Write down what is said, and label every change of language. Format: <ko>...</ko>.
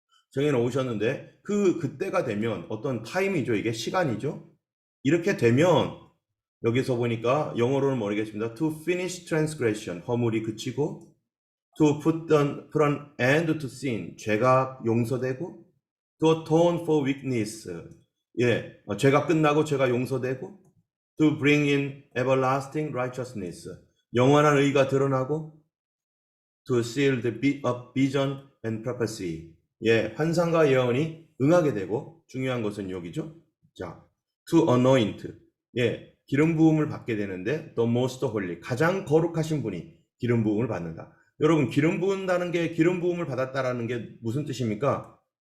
<ko>정해 놓으셨는데 그때가 되면 어떤 타임이죠. 이게 시간이죠. 이렇게 되면 여기서 보니까 영어로는 모르겠습니다.</ko> <en>To finish transgression,</en> <ko>허물이 그치고,</ko> <en>to put an end to sin,</en> <ko>죄가 용서되고,</ko> <en>to atone for weakness,</en> <ko>예, 죄가 끝나고 죄가 용서되고,</ko> <en>To bring in everlasting righteousness.</en> <ko>영원한 의가 드러나고</ko> <en>to seal the vision and prophecy.</en> <ko>예, 환상과 예언이 응하게 되고 중요한 것은 여기죠. 자, to anoint. 예, 기름 부음을 받게 되는데 the most holy. 가장 거룩하신 분이 기름 부음을 받는다. 여러분, 기름 부은다는 게 기름 부음을 받았다라는 게 무슨 뜻입니까?</ko>